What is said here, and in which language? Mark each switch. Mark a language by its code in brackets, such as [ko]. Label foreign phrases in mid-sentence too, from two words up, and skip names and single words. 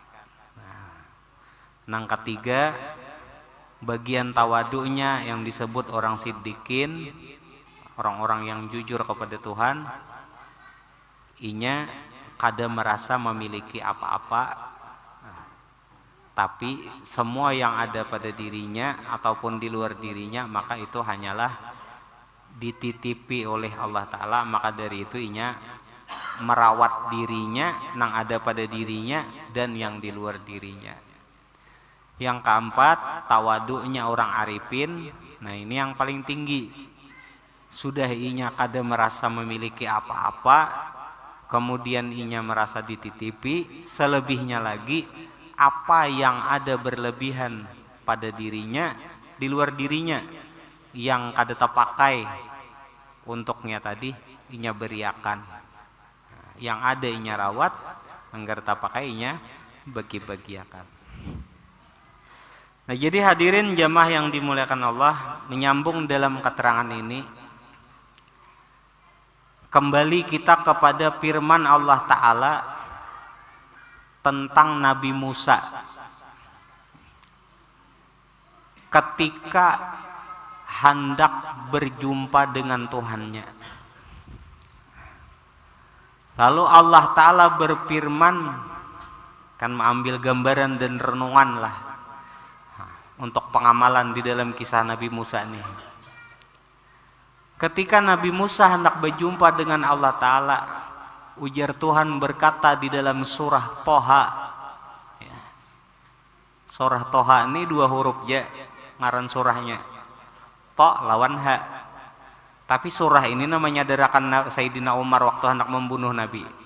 [id] Yang ketiga, bagian tawadunya yang disebut orang siddiqin, orang-orang yang jujur kepada Tuhan, inya kada merasa memiliki apa-apa, tapi semua yang ada pada dirinya ataupun di luar dirinya maka itu hanyalah dititipi oleh Allah Ta'ala. Maka dari itu inya merawat dirinya yang ada pada dirinya dan yang di luar dirinya. Yang keempat, tawadunya orang arifin. Nah ini yang paling tinggi. Sudah inya kada merasa memiliki apa-apa, kemudian inya merasa dititipi, selebihnya lagi apa yang ada berlebihan pada dirinya, di luar dirinya, yang kada terpakai untuknya tadi, inya beriakan. [bjn] Yang ada inya rawat, anggar terpakai inya bagi-bagiakan. [id] Nah jadi hadirin jamaah yang dimuliakan Allah, menyambung dalam keterangan ini, kembali kita kepada firman Allah Ta'ala tentang Nabi Musa ketika hendak berjumpa dengan Tuhannya. Lalu Allah Ta'ala berfirman, kan mengambil gambaran dan renungan lah untuk pengamalan di dalam kisah Nabi Musa ini. Ketika Nabi Musa hendak berjumpa dengan Allah Ta'ala, ujar Tuhan berkata di dalam surah Toha. Surah Toha ini 2 huruf ya, ngaran surahnya. To lawan ha. Tapi surah ini namanya derakan Sayyidina Umar waktu hendak membunuh Nabi.